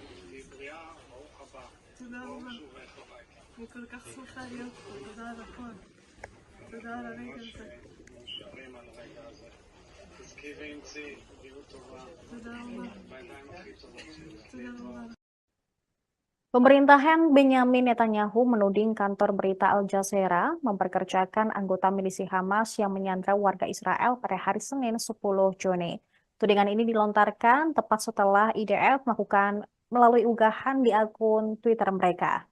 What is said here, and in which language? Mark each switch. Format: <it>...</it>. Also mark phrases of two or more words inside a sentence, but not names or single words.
<he>תהיי בריאה, ברוך הבא. תודה ברוך רבה. שובך הביתה. אני כל כך שמחה להיות פה. תודה על הכל. תודה על הרגע הזה. מאושרים על הרגע הזה. תזכי ואמצי, בריאות טובה. תודה רבה. בידיים הכי טובות שלי. תודה רבה.</he> <id>Pemerintahan Benyamin Netanyahu menuding kantor berita Al Jazeera memperkerjakan anggota milisi Hamas yang menyandra warga Israel pada hari Senin 10 Juni. Tudingan ini dilontarkan tepat setelah IDF melakukan melalui unggahan di akun Twitter mereka.</id>